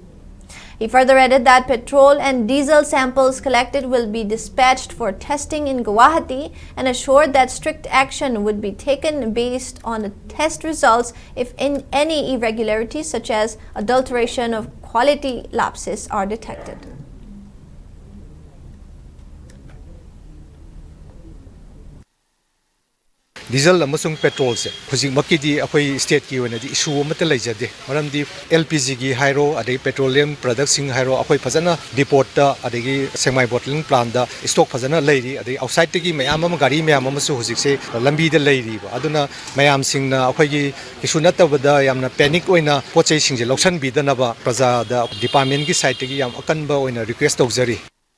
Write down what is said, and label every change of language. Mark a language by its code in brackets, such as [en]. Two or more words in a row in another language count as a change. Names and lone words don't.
[en] He further added that petrol and diesel samples collected will be dispatched for testing in Guwahati and assured that strict action would be taken based on the test results if any irregularities such as adulteration or quality lapses are detected. [mni] Diesel amasung petrol se hujing makidi akhoi state ki oina di issue amata leijade maramdi LPG gi hairo adai petroleum products sing hairo akhoi phajana depot ta adai semi [en] bottling plant [mni] da stock phajana leiri adai outside gi mayam am gari mayam am su hujik se lambi da leiri ba aduna mayam sing na akhoi gi issue natabada yamna panic oina pochai sing je loksan bi da na ba praja da department gi side gi yam akan ba oina request tawjari.